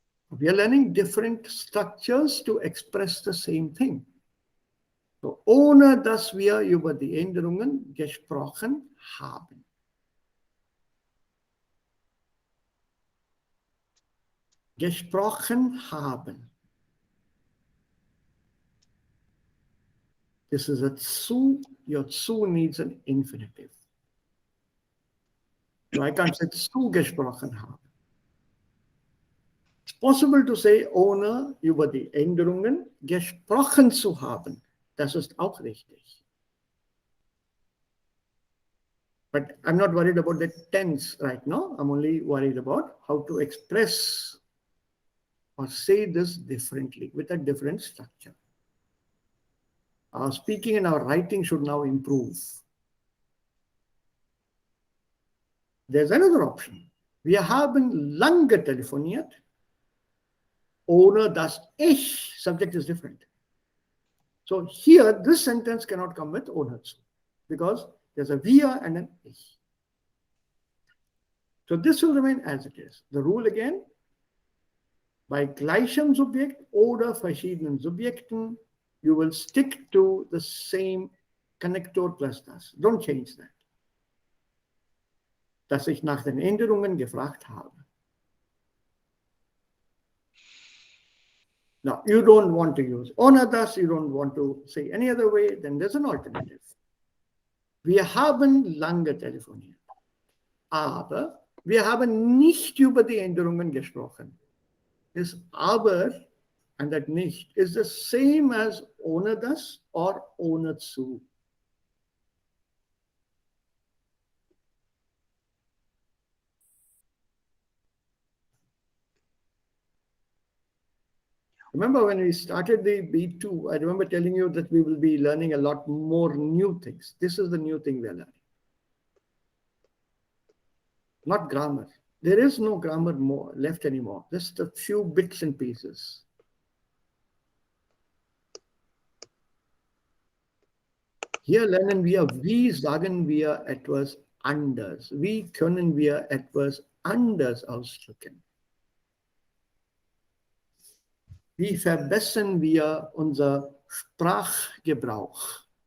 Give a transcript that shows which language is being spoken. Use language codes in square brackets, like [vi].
[en] We are learning different structures to express the same thing. [de] So, ohne dass wir über die Änderungen gesprochen haben. Gesprochen haben. [en] This is a zu. Your zu needs an infinitive. So I can't say zu gesprochen haben. It's possible to say, [de] ohne über die Änderungen gesprochen zu haben. Das ist auch richtig. [en] But I'm not worried about the tense right now. I'm only worried about how to express or say this differently with a different structure. Our speaking and our writing should now improve. There's another option. [de] Wir haben lange telefoniert, ohne dass ich, [en] subject is different. So here, this sentence cannot come with ohne zu, because there's a wir and an ich. So this will remain as it is. The rule again, [de] bei gleichem Subjekt oder verschiedenen Subjekten, [en] you will stick to the same connector plus das. Don't change that. [de] Dass ich nach den Änderungen gefragt habe. [en] Now, you don't want to use ohne das, you don't want to say any other way, then there's an alternative. [de] Wir haben lange telefoniert, aber wir haben nicht über die Änderungen gesprochen. [en] This aber and that nicht is the same as ohne das or ohne zu. Remember when we started the B2, I remember telling you that we will be learning a lot more new things. This is the new thing we are learning. Not grammar. There is no grammar more left anymore. Just a few bits and pieces. [de] Hier lernen wir, wie sagen wir etwas anders? Wie können wir etwas anders ausdrücken? Wie verbessern wir unser Sprachgebrauch?